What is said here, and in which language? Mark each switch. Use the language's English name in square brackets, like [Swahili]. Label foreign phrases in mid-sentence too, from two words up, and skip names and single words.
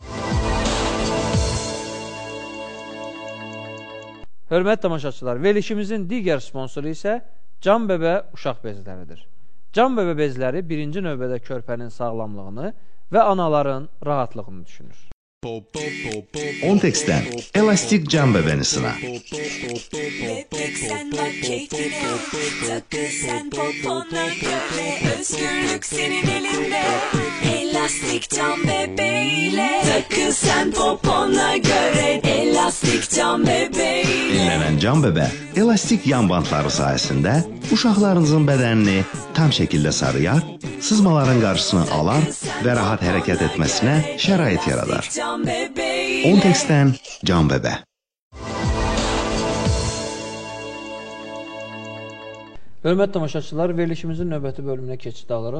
[Azerbaijani] Hörmətli tamaşaçılar, verilişimizin digər sponsoru isə Canbebe uşaq bezləridir. Canbebe bezləri birinci növbədə körpənin sağlamlığını və anaların rahatlığını düşünür. [Turkish] Ontex'ten elastik Canbebe'ni sına. Bebek sen bak keyfine, takıl sen popona göre, özgürlük senin elinde. Elastik Canbebe'yle takıl sen popona göre, elastik Canbebe'yle. [Azerbaijani] Dinlenen Canbebe, elastik yan bantları sayesinde uşaqlarınızın bədənini tam şekilde sarıyar, sızmaların qarşısını alar və rahat hərəkət etməsinə şərait yaradar. [Turkish] Ontex'ten Canbebe. [Azerbaijani] Hörmətli tamaşaçılar, verilişimizin növbəti bölümünə keçid alırıq.